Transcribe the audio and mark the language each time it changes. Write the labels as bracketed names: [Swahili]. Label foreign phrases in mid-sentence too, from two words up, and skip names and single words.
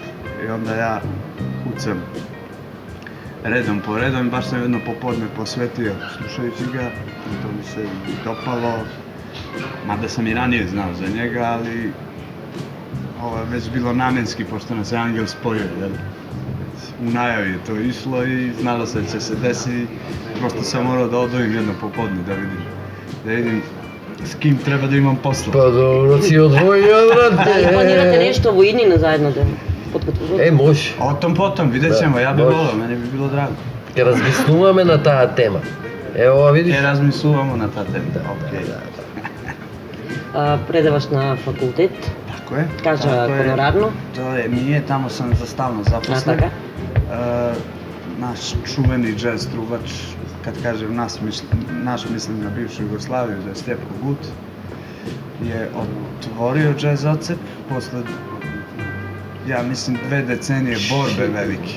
[Serbian] I onda ja kucam redom po redom, baš sam jedno popodne posvetio slušajući ga i to mi se dopalo, mada sam i ranije znao za njega, ali ovo je već bilo namenski, pošto nas je Angel spojio, jel? U najavi je to išlo i znalo se da će se desiti, prosto sam morao da odvojim jedno popodne da vidim s kim treba da imam posla. Pa dobro si odvojio, brate. [Macedonian] Дали планирате нешто во иднина заедно да подкрепувате? Може. [Serbian] O tom, vidjet ćemo, ja bi volio, meni bi bilo drago. [Macedonian] Ќе размислуваме на таа тема. [Serbian] Ево, видиш? [Macedonian] Размислуваме на таа тема. [Serbian] Okej. [Macedonian] Предаваш на факултет, [Serbian] Tako je. [Macedonian] кажа [Serbian] tako je. honorarno. To je, nije, tamo sam za stalno [Macedonian] А [Serbian] zaposlen. [Macedonian] така? [Serbian] naš čuveni džez trubač, kad kažem naš mislim na bivšu Jugoslaviju, da je Stjepko Gut, je otvorio džez odsek posle, ja mislim, 2 decenije borbe velike.